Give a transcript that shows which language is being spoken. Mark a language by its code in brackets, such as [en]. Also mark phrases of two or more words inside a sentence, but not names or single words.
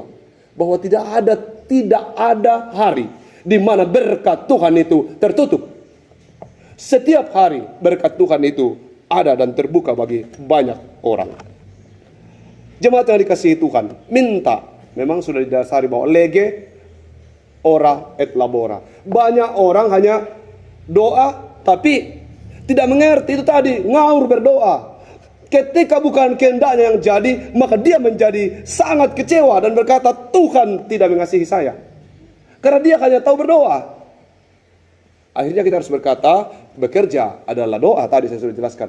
[id] Bahwa tidak ada hari di mana berkat Tuhan itu tertutup. Setiap hari berkat Tuhan itu ada dan terbuka bagi banyak orang. Jemaat yang dikasihi Tuhan, minta. Memang sudah didasari bahwa [la] lege, ora, et labora. [id] Banyak orang hanya doa, tapi tidak mengerti itu tadi, ngaur berdoa. Ketika bukan kehendaknya yang jadi, maka dia menjadi sangat kecewa dan berkata, Tuhan tidak mengasihi saya. Karena dia hanya tahu berdoa. Akhirnya kita harus berkata, bekerja adalah doa, tadi saya sudah jelaskan.